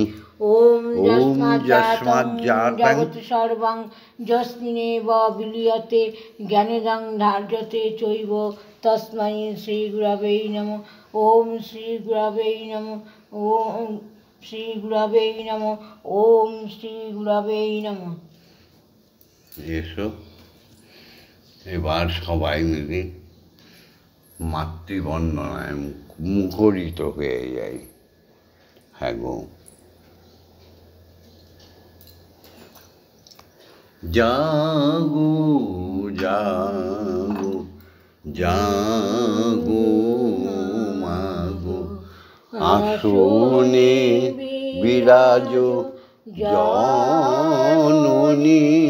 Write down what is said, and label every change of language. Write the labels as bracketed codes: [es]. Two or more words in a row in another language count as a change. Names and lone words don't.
[sa] ओम यस्माज्जातं सर्वं यस्मिन्नेव विलीयते ज्ञानेदं धार्यते चैव तस्मै श्री गुरवे नमः। ओम श्री गुरवे नमः। ओम श्री गुरवे नमः। ओम श्री गुरवे नमः। [bn] এসো এবার সবাই মিলে মাতৃবন্দনায় মুখরিত হয়ে যাই। হ্যাঁ গো, জাগো জাগো জাগো মাগো আসনে বিরাজ জননী।